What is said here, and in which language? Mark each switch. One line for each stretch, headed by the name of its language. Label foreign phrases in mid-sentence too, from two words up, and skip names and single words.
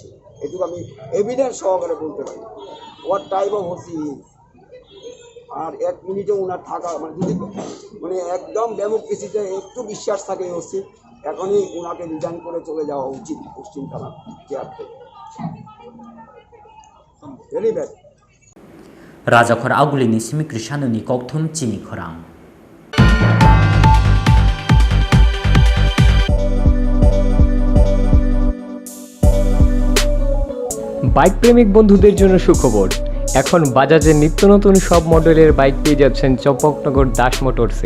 Bangla: এটুকু আমি এভিডেন্স সহকারে বলতে পারি
English: what type of OC.
Bangla: আর 1 মিনিটে ওনার থাকা, মানে যদি মানে একদম ডেমোক্রেসিতে একটু বিশ্বাস থাকে ওসি, এখনই ওনাকে রিজাইন করে চলে যাওয়া উচিত পশ্চিম থানা চেয়ার থেকে।
English: very bad.
Kok Borok: Rajakhor augulini simi krishanuni kokthum Chini Khorang.
Bangla: বাইক প্রেমিক বন্ধুদের জন্য সুখবর, এখন বাজাজের নিত্য নতুন সব মডেলের বাইক পেয়ে যাচ্ছেন চম্পকনগর দাস মোটরসে।